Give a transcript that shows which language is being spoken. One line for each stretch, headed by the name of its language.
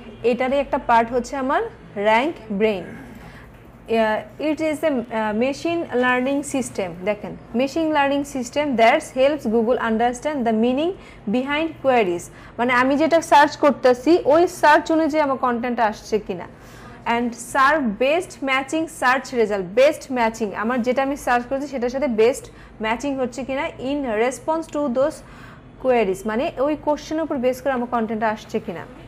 Bangla: এটারই একটা পার্ট হচ্ছে আমার rank brain.
English: It is a machine learning system.
Bangla: দেখেন
English: machine learning system that helps Google understand the meaning behind queries.
Bangla: মানে আমি যেটা সার্চ করতেছি ওই সার্চ অনুযায়ী আমার কন্টেন্ট আসছে কিনা।
English: and serve best matching
Bangla: search result. best matching আমার যেটা আমি সার্চ করছি সেটার সাথে বেস্ট ম্যাচিং হচ্ছে কিনা
English: in response to those queries,
Bangla: মানে ওই কোশ্চেনের উপর বেস করে আমার কন্টেন্ট আসছে কিনা।